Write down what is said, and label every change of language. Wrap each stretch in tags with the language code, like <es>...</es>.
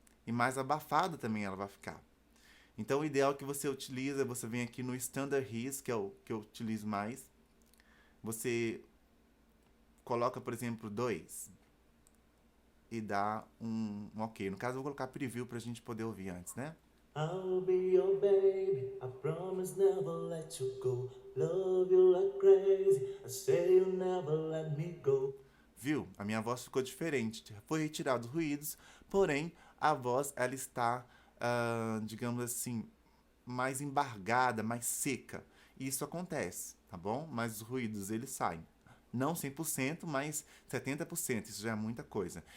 <pt>E mais abafada também ela vai ficar. Então o ideal que você utiliza, você vem aqui no Standard His, que é o que eu utilizo mais. Você coloca, por exemplo, 2 e dá um ok. No caso, eu vou colocar preview pra gente poder ouvir antes, né?</pt> <en>I'll be your baby, I promise never let you go. Love you like crazy, I say you'll never let me go.</en> <pt>Viu? A minha voz ficou diferente. Foi retirado os ruídos, porém a voz ela está, digamos assim, mais embargada, mais seca. Isso acontece, tá bom? Mas os ruídos eles saem. Não 100%, mas 70%. Isso já é muita coisa.</pt>